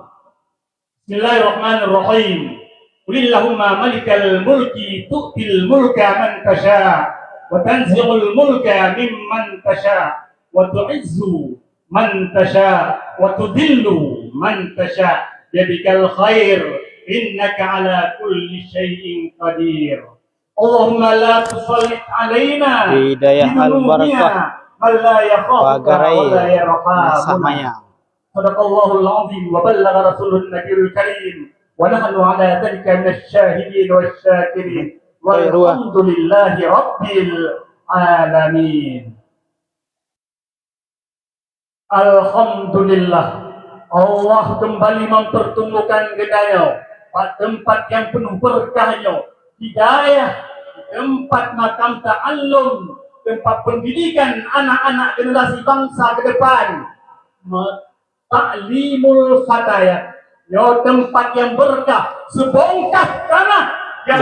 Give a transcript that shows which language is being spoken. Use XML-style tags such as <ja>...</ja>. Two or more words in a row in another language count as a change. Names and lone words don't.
<ar>بسم الله الرحمن الرحيم. قل اللهم مالك الملك تؤتي الملك من تشاء وتنزع الملك ممن تشاء وتعز من تشاء وتذل من تشاء بيدك الخير إنك على كل شيء قدير. اللهم لا تسلط علينا هداية البركة من لا يخافك ولا يرحمنا.</ar> <id>samanya.</id> <ar>صدق الله العظيم وبلغ رسوله النبي الكريم ونحن على ذلك من الشاهدين والشاكرين والحمد لله رب العالمين. الحمد لله,</ar> <id>Allah kembali mempertemukan kita pada tempat yang penuh berkahnya, hidayah, tempat makam ta'allum, tempat pendidikan anak-anak generasi bangsa ke depan.</id> <ar>تعليم الفتيات,</ar> <id>tempat yang berkah, sebongkah tanah yang</id>